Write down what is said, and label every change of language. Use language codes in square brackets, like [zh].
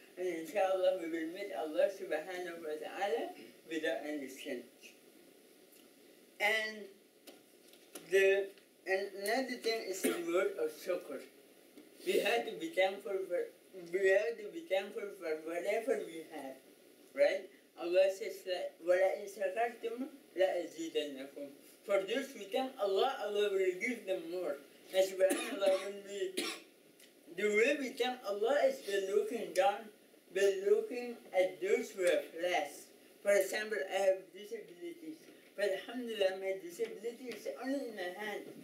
[en] And inshallah, we will meet Allah subhanahu wa ta'ala without any sin. And another thing is the word of shukr. We have to be thankful for whatever we have, right? Allah says, [ar] وَلَئِنْ شَكَرْتُمْ لَأَزِيدَنَّكُمْ. [en] For those who thank Allah, Allah will give them more. And subhanAllah, the way we thank Allah is by looking down, by looking at those who have less. For example, I have disabilities, but alhamdulillah, my disability is only in my hand.